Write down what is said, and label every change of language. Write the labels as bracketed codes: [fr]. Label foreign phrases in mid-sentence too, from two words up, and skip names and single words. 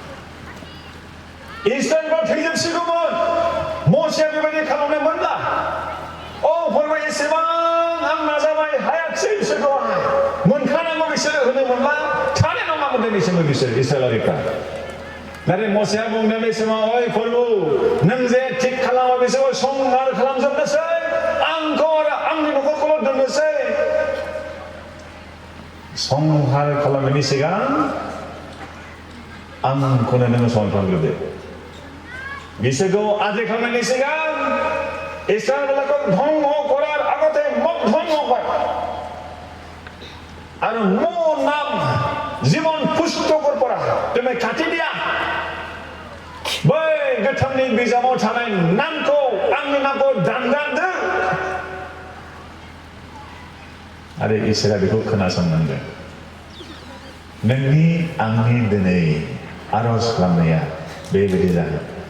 [brx] इसोरबो थैजोबसिगौमोन मसेया बेबायदि खालामनो मोनला फरबा एसेबां आं नाजाबाय हायाखिसै बिसोरखौहाय मोनखानांगौ बिसोरो होनो मोनला थानाय नङा मोनदों इसोरबो बिसोर इस्राएलारिफ्रा नाथाय मसेया बुंदों बे समाव ओइ प्रभु नों जे थिग खालामा बिसोरखौ संहार खालामजोबनोसै आंखौ आरो आंनि न'खरखौल' दोननोसै संहार खालामनायनि सिगां आंखौनो नोङो संहार खालामग्रोदो बिसोरखौ आद्रि खालामनायनि सिगां [as] ইসরায়েলকে ধ্বংস করার আগতে মোক ধ্বংস কর আর মোর নাম জীবন পুস্তকর পড়া তুমি কাটি দিয়া [brx] बै गोथांनि बिजाबाव थानाय नामखौ आंनि नामखौ दानगारदो आरो इसोरा बेखौ खोनासंनांगोन नोंनि आंनि दिनै आरज खालामनाया बेबायदि जागोन